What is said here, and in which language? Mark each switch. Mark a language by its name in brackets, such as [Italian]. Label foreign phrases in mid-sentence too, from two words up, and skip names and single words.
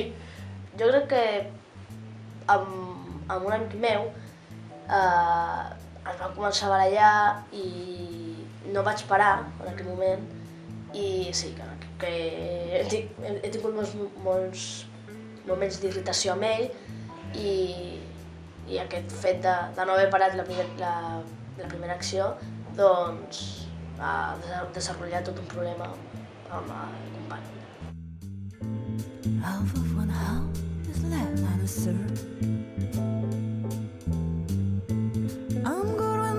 [Catalan] Jo crec que amb un amic meu ens vam començar a barallar i no vaig parar en aquell moment i sí, que he tingut molts moments d'irritació amb ell i aquest fet de no haver parat la primera acció, doncs a desenvolupar tot un problema amb el company. [English] Half of one half is left unanswered. I'm